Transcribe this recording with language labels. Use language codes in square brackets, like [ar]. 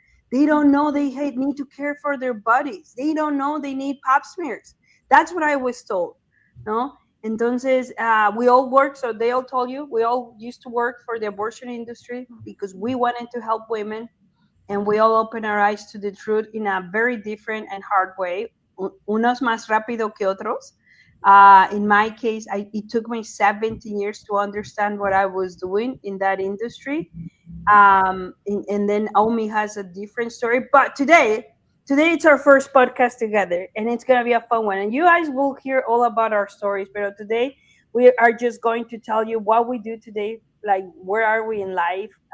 [en] They don't know they need to care for their bodies. They don't know they need pap smears. That's what I was told. No? Entonces, we all work, so they all told you, we all used to work for the abortion industry because we wanted to help women, and we all open our eyes to the truth in a very different and hard way. [es] Unos más rápido que otros. [en] In my case, it took me 17 years to understand what I was doing in that industry. And then Omi has a different story. But today it's our first podcast together, and it's gonna be a fun one. And you guys will hear all about our stories. But today we are just going to tell you what we do today, like where are we in life.